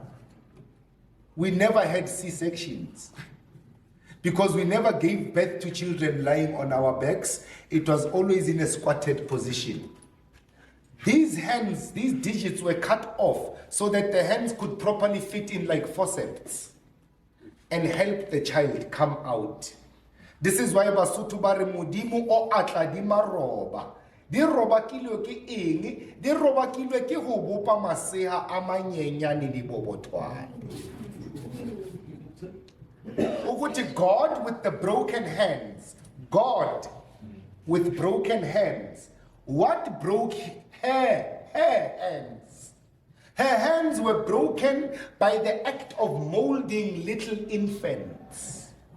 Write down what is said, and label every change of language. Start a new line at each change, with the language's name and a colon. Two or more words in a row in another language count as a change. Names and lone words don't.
English: We never had C-sections because we never gave birth to children lying on our backs. It was always in a squatted position. These hands, these digits were cut off so that the hands could properly fit in like forceps and help the child come out. This is why
Southern Sotho: Basotho ba re modimo o atla di maroba. Di robakilwe ke eng? Di robakilwe ke go bopa maseha a manyenyane di bobotwane.
English: Ukuthi God with the broken hands. God with broken hands. What broke her hands? Her hands were broken by the act of molding little infants.